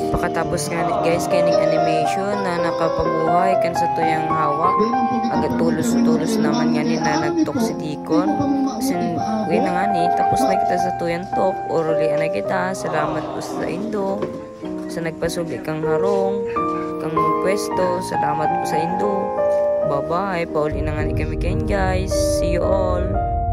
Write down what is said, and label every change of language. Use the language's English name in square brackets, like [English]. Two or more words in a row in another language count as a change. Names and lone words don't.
[Bikol] Pakatapos nga ni guys kaning animation na nakapabuhay kan sa tuyang hawak. Agad tulos-tulos naman nga ni na nagtok si Deacon. Asin uwi na nga ni, tapos na kita sa tuyang talk. Urulian na kita. Salamat po sa indo. Sa nagpasubi kang harong, kang pwesto, salamat po sa indo. [English] Bye-bye. [Bikol] Pauli na nga ni kami kayo guys. [English] See you all.